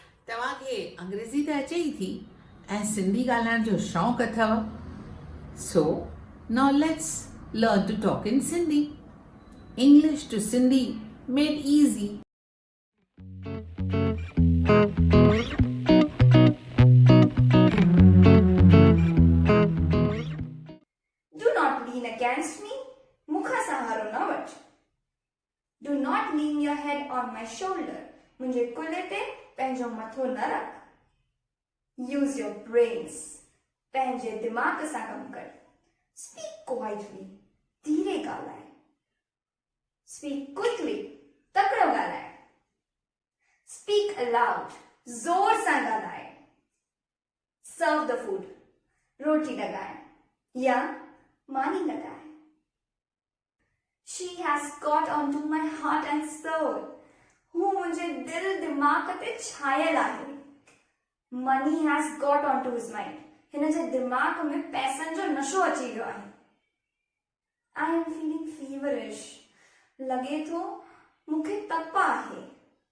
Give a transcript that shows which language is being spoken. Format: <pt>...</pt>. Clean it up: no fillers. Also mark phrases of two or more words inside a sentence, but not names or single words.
<sd>तव्हांखे अंग्रेज़ी त अचे ई थी ऐं सिंधी ॻाल्हाइण जो शौक़ु अथव.</sd> <en>So, now let's learn to talk in Sindhi. English to Sindhi made easy. Do not lean against me.</en> <sd>मुख सहारो न वच.</sd> <en>Do not lean your head on my shoulder.</en> <sd>मुंहिंजे कुल्हे ते पंहिंजो मथो न रख.</sd> <en>Use your brains.</en> <sd>पंहिंजे दिमाग़ सां कमु कर.</sd> <en>Speak quietly.</en> <sd>धीरे ॻाल्हाए.</sd> <en>Speak quickly.</en> <sd>तकिड़ो ॻाल्हाए.</sd> <en>Speak aloud.</en> <sd>ज़ोर सां ॻाल्हाए.</sd> <en>Serve the food.</en> <sd>रोटी लॻाए या मानी लॻाए.</sd> <en>She has got onto my heart and soul.</en> <sd>हू मुंहिंजे दिल दिमाग़ ते छायल आहे.</sd> <en>Money has got onto his mind.</en> <sd>हिन जे दिमाग़ में पैसनि जो नशो अची वियो आहे.</sd> <en>I am feeling feverish.</en> <sd>लॻे थो मूंखे तप आहे.</sd>